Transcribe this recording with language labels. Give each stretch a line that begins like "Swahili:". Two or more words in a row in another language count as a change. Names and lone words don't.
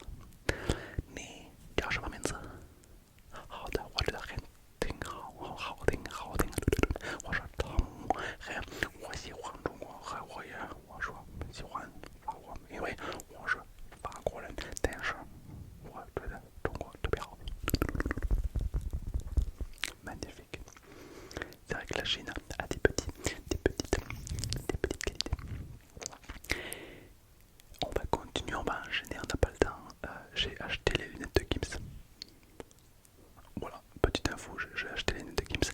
Chinese: 你叫什么名字？好的，我觉得挺好，好听。我说汤姆，我喜欢中国，我说喜欢法国，因为我是法国人，但是我觉得中国特别好。Magnifique.
French: C'est vrai que la Chine a des petites qualités. On va continuer, on va enchaîner, on n'a pas le temps. J'ai acheté les lunettes de Gims. Voilà, petite info, j'ai acheté les lunettes de Gims.